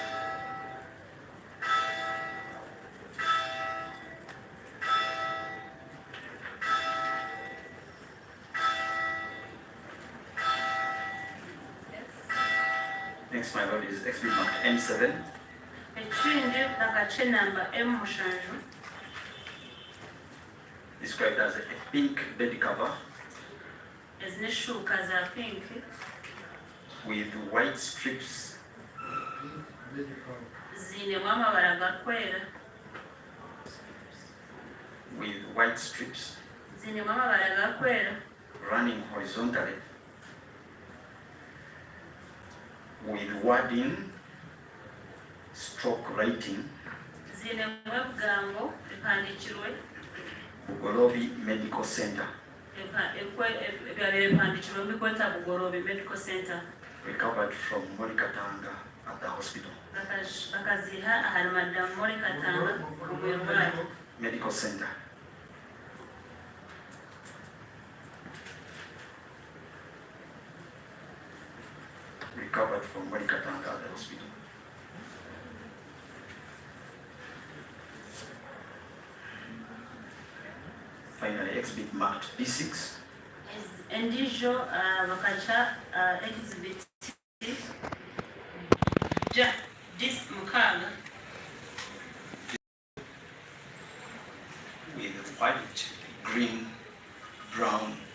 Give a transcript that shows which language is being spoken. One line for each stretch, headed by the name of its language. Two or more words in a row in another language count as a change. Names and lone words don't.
English: Next, my lord, is exhibit marked M7.
Nyankole: Ekindi bakakyenamba M7
English: Described as a pink bed cover
Nyankole: ezi n'eshuuka za pink
English: with white strips
Nyankole: ziinemu amabara gakwera ziinemu amabara gakwera
English: running horizontally with wording stroke writing
Nyankole: ziinemu ebigambo bihandikirwe
English: Bugorobi Medical Center,
Nyankole: ebyabire bihandikirwe bikweta Bugorobi Medical Center.
English: recovered from Katanga at the hospital.
Nyankole: Bakaziha aha madamu Katanga omwirwaro.
English: Medical Center. Recovered from Katanga at the hospital. Finally, exhibit marked B6.
Nyankole: Endijo bakakiha exhibit this mukaaga
English: with white, green, brown,